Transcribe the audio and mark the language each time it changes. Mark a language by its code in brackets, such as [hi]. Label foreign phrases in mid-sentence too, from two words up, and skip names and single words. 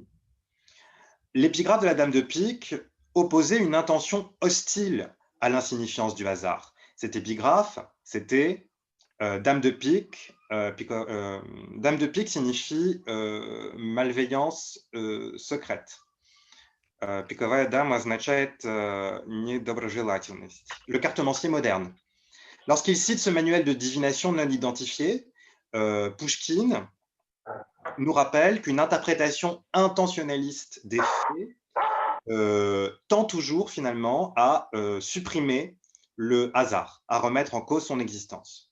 [fr] L'épigraphe de la Dame de Pique opposait une intention hostile à l'insignifiance du hasard. Cette épigraphe, c'était Dame de Pique. Dame de Pique signifie malveillance secrète. [ru] Пиковая дама означает недоброжелательность. [fr] Le cartomancier moderne. Lorsqu'il cite ce manuel de divination non identifié, Pouchkine nous rappelle qu'une interprétation intentionnaliste des faits tend toujours finalement à supprimer le hasard, à remettre en cause son existence.